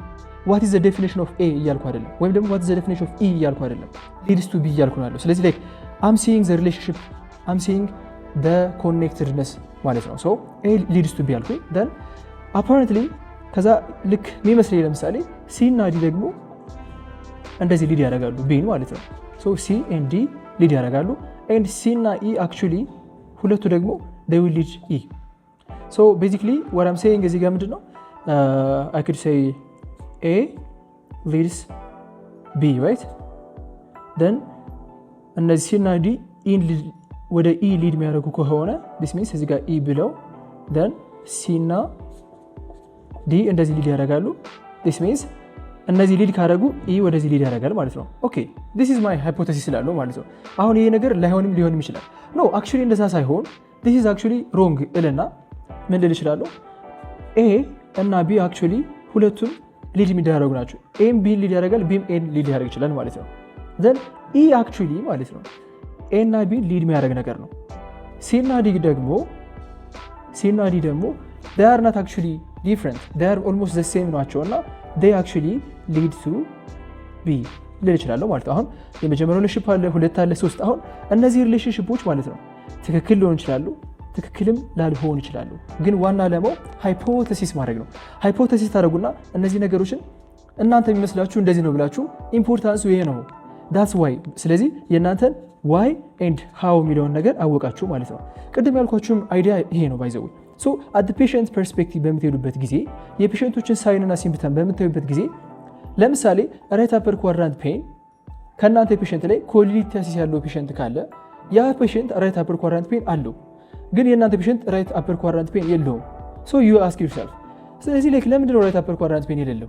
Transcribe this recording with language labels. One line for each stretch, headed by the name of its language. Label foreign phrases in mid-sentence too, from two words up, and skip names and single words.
English: What is the definition of A
Amharic: እያልኩ አይደለም። ወይም ደግሞ
English: What is the definition of E
Amharic: እያልኩ አይደለም።
English: leads to B
Amharic: እያልኩ ነው ያለው። ስለዚህ
English: like I'm saying the relationship, I'm saying the connectedness
Amharic: ማለት ነው።
English: So A leads to B
Amharic: አልኩኝ።
English: Then apparently
Amharic: ከዛ ልክ የሚመስለኝ ለምሳሌ ሲ እና ዲ ደግሞ እንደዚህ ሊድ ያደርጋሉ ቢን ማለት ነው።
English: So C and D lead
Amharic: ያደርጋሉ።
English: And C
Amharic: እና ኢ አክቹሊ ሁለቱ ደግሞ
English: they will lead E. So basically what I'm saying
Amharic: እዚህ ጋር ምንድን ነው
English: I could say A leads B, right?
Amharic: Then እነዚህ C እና D ወደ E ሊድ የሚያደርጉ ከሆነ
English: this means
Amharic: እዚህ ጋር E ብለው then C እና D እንደዚህ ሊድ ያደርጋሉ።
English: this means
Amharic: እነዚህ ሊድ ካደረጉ E ወደዚህ ሊድ ያደርጋል ማለት ነው። ኦኬ
English: this is my hypothesis
Amharic: ስላለው ማለት ነው። አሁን ይሄ ነገር ሊሆንም ይችላል።
English: No actually
Amharic: እንደዛ ሳይሆን
English: this is actually wrong
Amharic: እልና ምን ልል እችላለሁ? A እና B actually ሁለቱም ሊድ የሚደረጉ ናቸው። ኤም ቢን ሊድ ያደርጋል፣ ቢም ኤን ሊድ ያደርግ ይችላል ማለት ነው። then E actually ማለት ነው A እና B ሊድ የሚያደርግ ነገር ነው። C እና D ደግሞ
English: they are not actually different, they are almost the same
Amharic: ናቸው እና
English: they actually lead to B
Amharic: ልል እችላለሁ ማለት ነው። አሁን የመጀመሪያው ሪሌሽንሺፕ አለ፣ ሁለት አለ፣ ሶስት። አሁን እነዚህ ሪሌሽንሺፖች ማለት ነው ትክክል ሊሆን ይችላሉ፣ ትክክልም ላልሆን ይችላሉ። ግን ዋና ዓላማው ሃይፖቴሲስ ማድረግ ነው። ሃይፖቴሲስ ታደርጉና እነዚህ ነገሮችን እናንተ የሚመስላችሁ እንደዚህ ነው ብላችሁ ኢምፖርታንሱ ይሄ ነው
English: that's why።
Amharic: ስለዚህ የእናንተን ዋይ ኤንድ ሃው የሚለውን ነገር አወቃችሁ ማለት ነው። ቅድም ያልኳችሁም አይዲያ ይሄ ነው ባይዘው።
English: So at patient perspective
Amharic: በምትሄዱበት ጊዜ የፔሸንቶችን ሳይንና ሲምፕተም በምታዩበት ጊዜ ለምሳሌ
English: right upper quadrant pain
Amharic: ከእናንተ ፔሸንት ላይ ኮሊቲያሲስ ያለው ፔሸንት ካለ ያ ፔሸንት
English: right upper quadrant pain
Amharic: አለው፣ ግን የእናንተ
English: patient right upper quadrant pain
Amharic: የለውም።
English: So you ask yourself
Amharic: ስለዚህ ላይክ ለምንድን ነው
English: right upper quadrant pain
Amharic: የሌለው?